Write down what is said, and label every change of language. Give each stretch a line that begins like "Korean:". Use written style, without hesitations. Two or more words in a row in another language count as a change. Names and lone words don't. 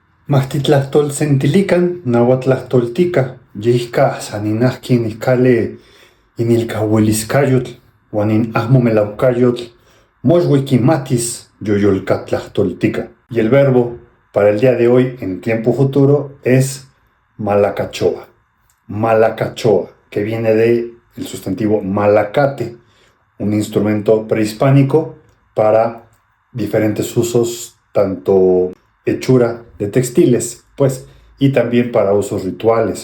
Nahuatl languages: Maxtitlastolsentilican, nahuatlahtoltica, yihka saninahki niskale inilkahuiliscayotl, huanin ahmomelaucayotl, moxhuiquimatis yoyolcatlahtoltica.
Spanish: Y el verbo para el día de hoy en tiempo futuro es malacachoa. Malacachoa, que viene del sustantivo malacate, un instrumento prehispánico para diferentes usos, tanto hechura de textiles, pues, y también para usos rituales.